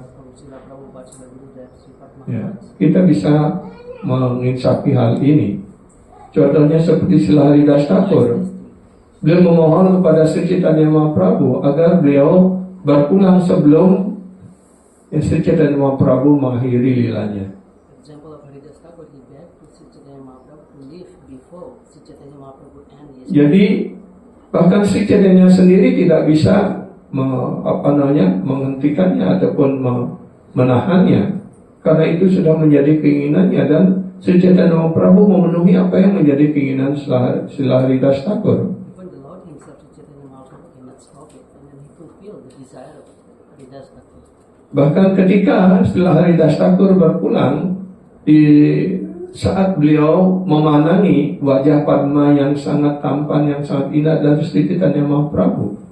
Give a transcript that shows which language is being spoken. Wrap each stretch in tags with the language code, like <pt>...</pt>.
<en>from Srila Prabhupada, Srila Gurudev, Sripad</en> <id>Ya, Maharaj. kita bisa menginsapi hal ini. Contohnya seperti Srila Haridas Thakur. Beliau memohon kepada Sri Chaitanya Mahaprabhu agar beliau berpulang sebelum Sri Chaitanya Mahaprabhu mengakhiri lilanya.</id> <en>Example of Haridas Thakur, he begged to Sri Chaitanya Mahaprabhu to leave before Sri Chaitanya Mahaprabhu and his</en> <id>Jadi bahkan Sri Chaitanya sendiri tidak bisa menghentikannya ataupun menahannya, karena itu sudah menjadi keinginannya, dan Sri Chaitanya Mahaprabhu memenuhi apa yang menjadi keinginan Srila Haridas Thakur.</id> <en>even the Lord himself, Sri Chaitanya Mahaprabhu, cannot stop it, and then he fulfilled the desire of Haridas Thakur.</en> <id>Bahkan ketika setelah Haridas Thakur berpulang, di saat beliau memandangi wajah Padma yang sangat tampan, yang sangat indah dari Sri Chaitanya Mahaprabhu,</id>